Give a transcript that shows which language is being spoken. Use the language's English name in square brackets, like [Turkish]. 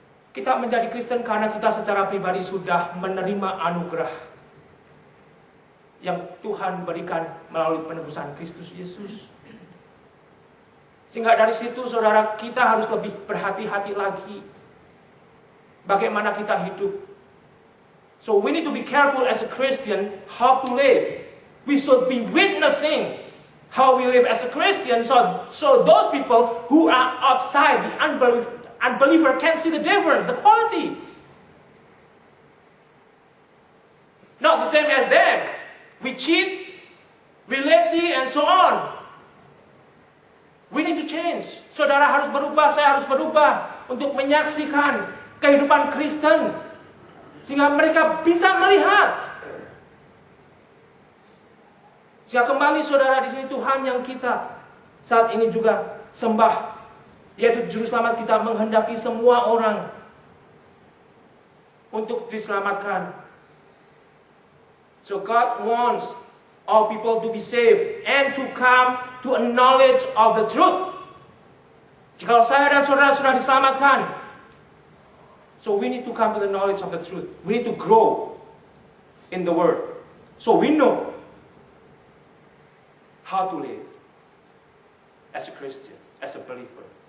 [Indonesian] Kita menjadi Kristen karena kita secara pribadi sudah menerima anugerah yang Tuhan berikan melalui penebusan Kristus Yesus. Sehingga dari situ saudara kita harus lebih berhati-hati lagi bagaimana kita hidup. [English] So we need to be careful as a Christian how to live. We should be witnessing how we live as a Christian so those people who are outside, the unbeliever can see the difference, the quality. Not the same as them. We cheat, we lazy, and so on. We need to change. [Indonesian] Saudara harus berubah, saya harus berubah untuk menyaksikan kehidupan Kristen sehingga mereka bisa melihat. Sehingga kembali saudara di sini Tuhan yang kita saat ini juga sembah, yaitu Juru Selamat kita menghendaki semua orang untuk diselamatkan. [English] So God wants all people to be saved and to come to a knowledge of the truth. [Indonesian] Jika saya dan saudara sudah diselamatkan, [English] so we need to come to the knowledge of the truth. We need to grow in the Word, so we know how to live as a Christian, as a believer.